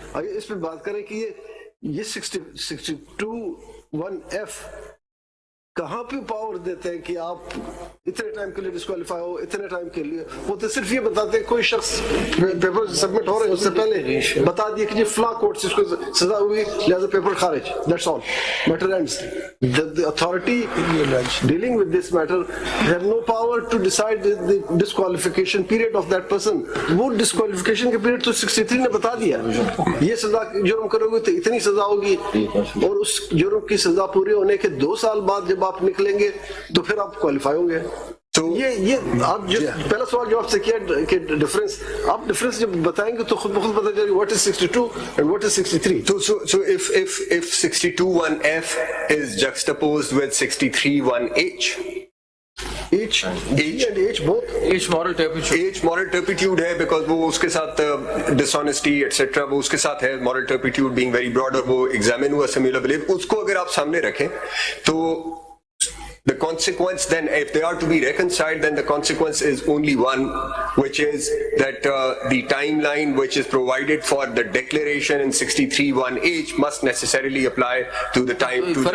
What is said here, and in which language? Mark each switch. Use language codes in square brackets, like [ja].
[ur] آئیے اس پہ بات کریں کہ یہ 62(1)(f کہاں پہ پاور دیتے ہیں کہ آپ اتنے ٹائم کے لیے ڈسکوالیفائی ہو, اتنے ٹائم کے لیے. وہ تو صرف یہ بتاتے ہیں کوئی شخص پیپر سبمٹ ہو رہے ہیں اس سے پہلے بتا دیا کہ یہ فلاں کورٹ سے اس کو سزا ہوئی لہذا پیپر خارج, [en] That's all, matter ends. The authority dealing with this matter have no power to decide the disqualification period of that person. [ur] وہ disqualification کے period تو 63 نے بتا دیا, یہ سزا جرم کرو گے تو اتنی سزا ہوگی, اور اس جرم کی سزا پوری ہونے کے 2 سال بعد جب آپ نکلیں گے تو پھر آپ کوالیفائی ہوں گے. تو یہ آپ جو پہلا سوال جو آپ سے کیا کہ ڈفرنس, آپ ڈفرنس جب بتائیں گے تو خود بخود پتہ چلے گا [en] what is 62 and what is 63. So if 62(1)(f is juxtaposed with 63(1)(h, H moral turpitude ہے because وہ اس کے ساتھ dishonesty etc [ur] وہ اس کے ساتھ ہے, [en] moral turpitude being very broad, اور وہ examine ہوا similar belief, [ur] اس کو اگر آپ سامنے رکھیں تو [en] the consequence then, if they are to be reconciled, then the consequence is only one, which is that the timeline which is provided for the declaration in 63(1)(h must necessarily apply to the time to